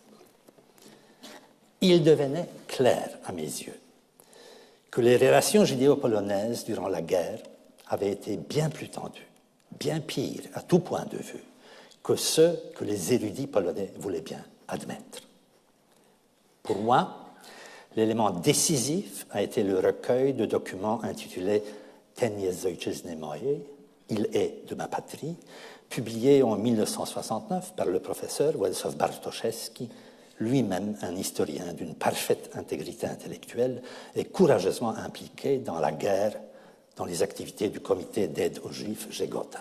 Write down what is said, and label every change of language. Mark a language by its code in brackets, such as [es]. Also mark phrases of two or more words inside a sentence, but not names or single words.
[fr] Il devenait clair à mes yeux que les relations judéo-polonaises durant la guerre avaient été bien plus tendues, bien pires à tout point de vue que ceux que les érudits polonais voulaient bien admettre. Pour moi, l'élément décisif a été le recueil de documents intitulé Ten jest ojczyzny mojej, Il est de ma patrie, publié en 1969 par le professeur Władysław Bartoszewski, lui-même un historien d'une parfaite intégrité intellectuelle et courageusement impliqué dans la guerre, dans les activités du comité d'aide aux Juifs Żegota.